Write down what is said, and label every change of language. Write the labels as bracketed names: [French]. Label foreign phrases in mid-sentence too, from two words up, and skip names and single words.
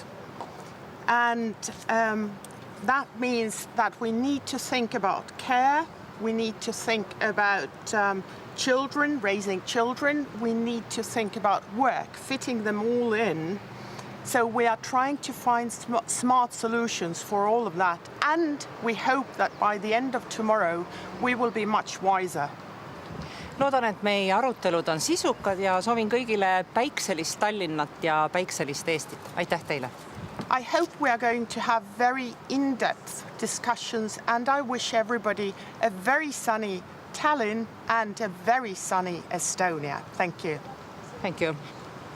[English] And that means that we need to think about care, we need to think about children, raising children, we need to think about work, fitting them all in. So we are trying to find smart solutions for all of that. And we hope that by the end of tomorrow, we will be much wiser. [Estonian] Loodan, et meie arutelud on sisukad ja soovin kõigile päikselist Tallinnat ja päikselist Eestit. Aitäh teile! [English] I hope we are going to have very in-depth discussions and I wish everybody a very sunny Tallinn and a very sunny Estonia. Thank you. Thank you.